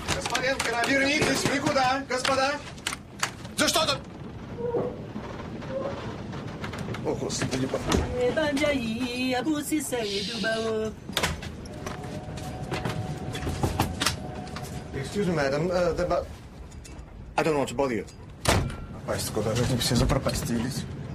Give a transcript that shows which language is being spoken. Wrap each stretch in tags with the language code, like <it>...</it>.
<ru>Господа юнкера, вернитесь, никуда, господа! За что тут? О, Господи,</ru> <en>Excuse me, madam, I don't want to bother you.</en> <ru>Пасть, куда же они все запропастились?</ru>